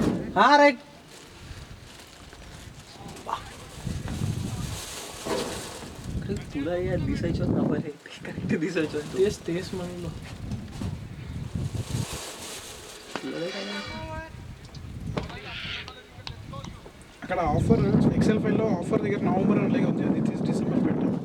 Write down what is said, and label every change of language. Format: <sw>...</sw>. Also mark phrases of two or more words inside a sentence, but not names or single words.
<mr>हाँ राइट तुला यार दिसायचं ना बरे करेक्ट दिसायचं तेच म्हणलं</mr> <te>అక్కడ ఆఫర్ ఎక్సెల్ ఫైల్లో ఆఫర్ దగ్గర నవంబర్ అలాగే ఉంది అది తీసి డిసెంబర్ పెట్టు</te>